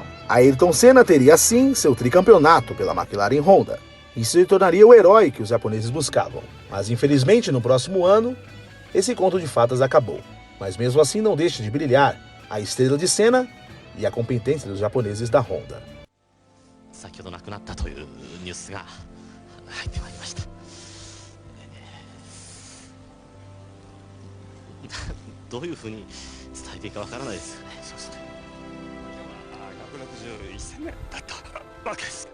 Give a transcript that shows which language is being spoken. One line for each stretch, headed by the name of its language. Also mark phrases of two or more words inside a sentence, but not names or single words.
Portuguese: Ayrton Senna teria assim seu tricampeonato pela McLaren Honda e se tornaria o herói que os japoneses buscavam. Mas infelizmente no próximo ano, esse conto de fadas acabou. Mas mesmo assim não deixa de brilhar a estrela de Senna e a competência dos japoneses da Honda.
Japanese: どういうふうに伝えていいかわからないですよね。そうすると161戦目だったわけです。